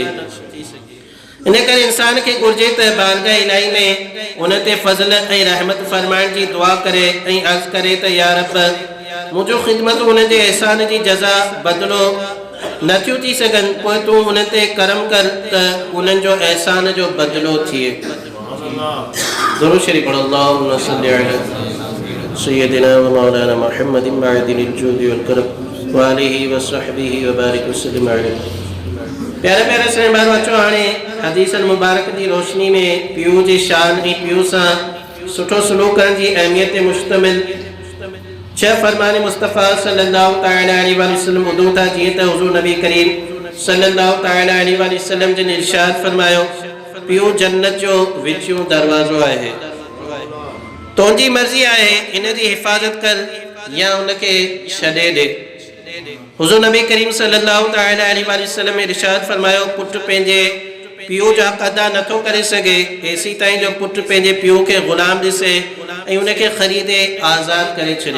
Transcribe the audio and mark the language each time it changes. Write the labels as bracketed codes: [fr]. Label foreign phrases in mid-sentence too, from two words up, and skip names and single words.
[sd] इन करे इंसान खे घुर्जे त बारगाह इलाही में उन ते फज़ल ऐं रहमत फरमाइण जी दुआ करे ऐं अर्ज़ करे त या रब मुंहिंजो ख़िदमत उन जे एहसान जी जज़ा बदिलो नथियूं थी सघनि, पोइ तूं उन ते करम कर त उन्हनि जो एहसान जो बदिलो थिए। दुरूद शरीफ पढ़ो। [ar] اللهم صل على سيدنا ومولانا محمد معدن الجود والكرم وآله وصحبه وبارك وسلم عليه. [sd] प्यारे प्यारे से बार बच्चों हाणे हदीसन मुबारक की रोशनी में पीउ जी शान ऐं पीउ सां सुठो सलूक करण जी अहमियत ते मुश्तमिल 6 फरमान मुस्तफ़ा [ar] صلى الله تعالى عليه وسلم [sd] ॿुधूं था, जीअं त हुज़ूर नबी करीम [ar] صلى الله تعالى عليه وسلم [sd] जिन इरशाद फरमायो, पीउ जन्नत जो विचूं दरवाज़ो आहे, तुंहिंजी मर्ज़ी आहे इन जी हिफ़ाज़त कर या उनखे छॾे ॾे। हुज़ूर नबी करीम [ar] صلى الله تعالى عليه وسلم [sd] इरशाद फरमायो, पुटु पंहिंजे पीउ जा अदा नथो करे सघे एसी ताईं जो पुटु पंहिंजे पीउ खे ग़ुलाम ॾिसे ऐं उनखे ख़रीदे आज़ाद करे छॾे।